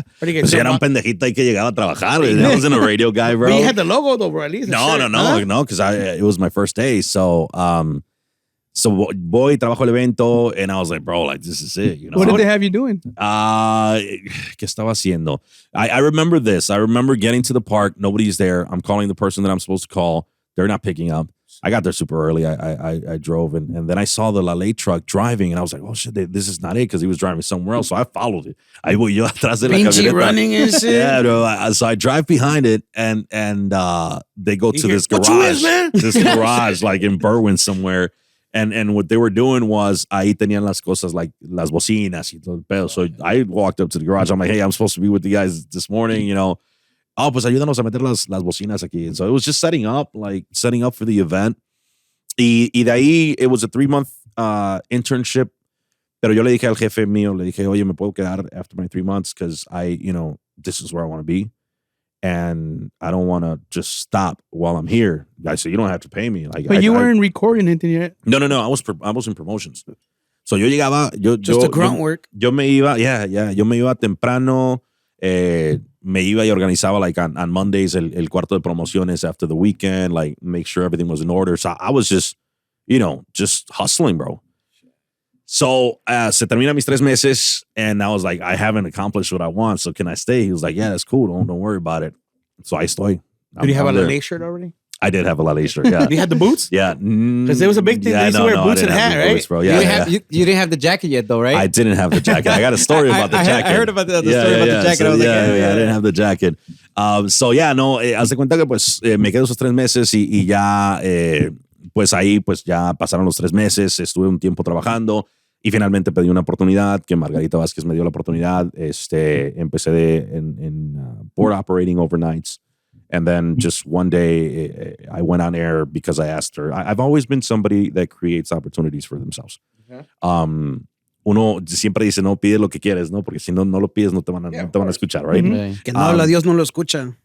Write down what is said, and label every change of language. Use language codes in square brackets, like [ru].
[es] Pues era un pendejito ahí que llegaba a trabajar. [en] I wasn't a radio guy, bro. But you had the logo though, bro, at least. No, because it was my first day. So, voy, trabajo el evento, and I was like, bro, like, this is it. You know? What did they have you doing? [es] ¿Qué estaba haciendo? [en] I remember this. I remember getting to the park. Nobody's there. I'm calling the person that I'm supposed to call. They're not picking up. I got there super early. I drove, and then I saw the La Ley truck driving, and I was like, oh, shit, this is not it, because he was driving somewhere else. So I followed it. [es] Ahí voy yo atrás de la Pinchy camioneta. [en] running and shit. Yeah, bro. So I drive behind it, and they go to this "What you garage. is, man?" This garage, like in Berwyn somewhere. And what they were doing was, [es] ahí tenían las cosas, [en] like [es] las bocinas y todo el pedo. [en] So I walked up to the garage. I'm like, hey, I'm supposed to be with the guys this morning, you know. [es] Oh, pues ayúdanos a meter las bocinas aquí. [en] And so it was just setting up for the event. [es] Y de ahí, [en] it was a 3-month internship. [es] Pero yo le dije al jefe mío, le dije, oye, me puedo quedar [en] after my 3 months because this is where I want to be. And I don't want to just stop while I'm here. I said, you don't have to pay me. Like, But you weren't recording anything yet. No. I was in promotions. So [es] yo llegaba, [en] Just the grunt work. [es] Yo me iba, yo me iba temprano. me iba y organizaba [en] like on Mondays [es] el cuarto de promociones [en] after the weekend, like make sure everything was in order. So I was just, just hustling, bro. So [es] se termina mis 3 meses, [en] and I was like, I haven't accomplished what I want, so can I stay? He was like, yeah, that's cool. Don't worry about it. So I estoy. Did you have a LA shirt already? I did have a LA shirt, yeah. You had the boots? Yeah. Because it was a big thing. They used to wear boots and hat, right? Boots, bro. Yeah, You didn't have the jacket yet, though, right? I didn't have the jacket. I got a story about the jacket. I heard about the story about the jacket. So, I was like, I didn't have the jacket. [es] Haz de cuenta que pues me quedé esos 3 meses y ya, pues ahí pues ya pasaron los 3 meses, estuve un tiempo trabajando y finalmente pedí una oportunidad que Margarita Vázquez me dio la oportunidad. Empecé en [en] port operating overnights. And then just one day, I went on air because I asked her. I've always been somebody that creates opportunities for themselves. [es] Uno siempre dice, no, pide lo que quieres, ¿no? Porque si no lo pides, no te van a escuchar, right? Que no habla Dios, no lo escucha.